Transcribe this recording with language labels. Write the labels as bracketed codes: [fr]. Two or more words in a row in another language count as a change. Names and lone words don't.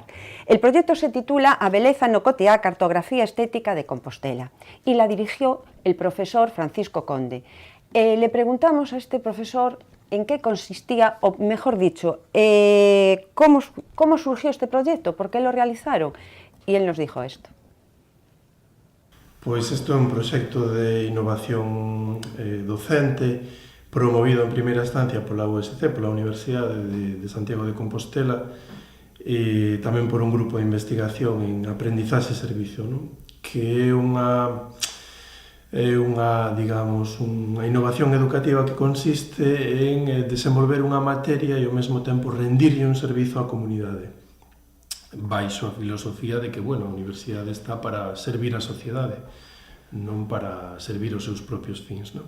[es] El proyecto se titula A beleza no cotiá, cartografía estética de Compostela y la dirigió el profesor Francisco Conde. Le preguntamos a este profesor en qué consistía, o mejor dicho, cómo surgió este proyecto, por qué lo realizaron, y él nos dijo esto. [gl] Pois isto é un proxecto de innovación docente promovido en primeira instancia pola USC, pola Universidade de Santiago de Compostela e tamén por un grupo de investigación en aprendizaxe e servizo, non? Que é unha innovación educativa que consiste en desenvolver unha materia e ao mesmo tempo rendirlle un servizo á comunidade, baixo a filosofía de que, a universidade está para servir a sociedade, non para servir os seus propios fins, non?